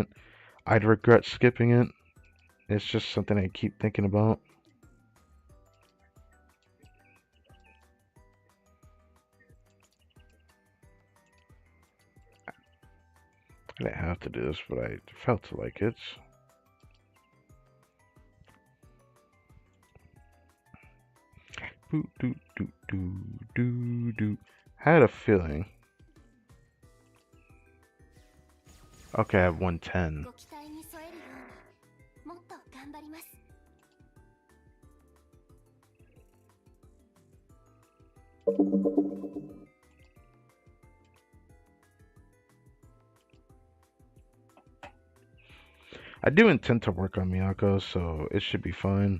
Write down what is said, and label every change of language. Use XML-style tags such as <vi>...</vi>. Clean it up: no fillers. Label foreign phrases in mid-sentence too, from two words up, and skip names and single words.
<en>I'd regret skipping it. It's just something I keep thinking about. I didn't have to do this, but I felt like it. Boo doo doo doo doo doo. Had a feeling. Okay, I have 110.</en> <ja>ご期待に添えるようにもっと頑張ります。</ja> <en>I do intend to work on Miyako, so it should be fine.</en>